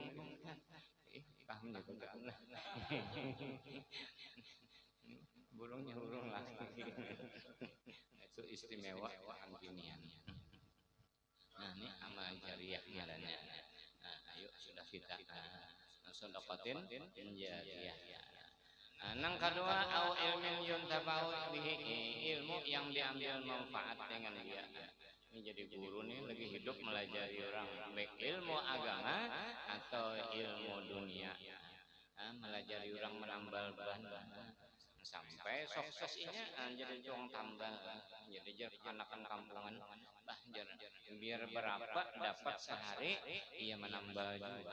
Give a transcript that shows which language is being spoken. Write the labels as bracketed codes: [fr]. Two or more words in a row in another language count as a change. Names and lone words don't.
[bjn] Paham juga enggak. Burungnya burung laki. Itu istimewa tangan binian. Nah ini amal jariah jalannya. Nah, ayo sudah kita sedekatin jariah. Nang kedua [ar] أو علم ينتفع به, [bjn] ilmu yang diambil manfaat dengan dia. Ini jadi guru nih lagi hidup melajari orang baik ilmu agama atau ilmu dunia. Melajari orang menambal ban sampai suksesnya jadi juang tambal, jadi anak-anak kampungan biar berapa dapat sehari ia menambal juga.